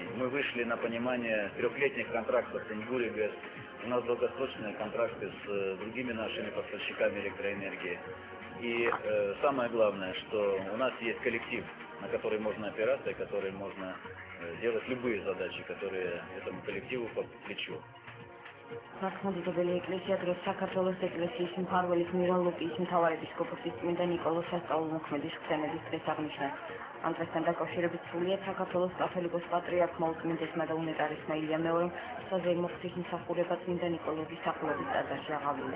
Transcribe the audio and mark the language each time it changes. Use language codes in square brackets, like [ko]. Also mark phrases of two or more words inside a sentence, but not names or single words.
[ru] Мы вышли на понимание трехлетних контрактов с Ингури-Гэс, у нас долгосрочные контракты с другими нашими поставщиками электроэнергии. И самое главное, что у нас есть коллектив, на который можно опираться и который можно делать любые задачи, которые этому коллективу по плечу. [ka] მართლმადიდებელი ეკლესია დღეს საქართველოს ეკლესიის მფარველის მირონ ლუკიის მთავარეპისკოპოსის წმინდა ნიკოლოზ სასწაულმოქმედის ხსენების დღეს აღნიშნავს. ამ დღესთან დაკავშირებით სრულიად საქართველოს კათოლიკოს პატრიარქმა ულწმინდესმა და უნეტარესმა ილია მეორემ საზეიმო ღვთისმსახურება წმინდა ნიკოლოზის სახელობის ტაძარში აღავლინა.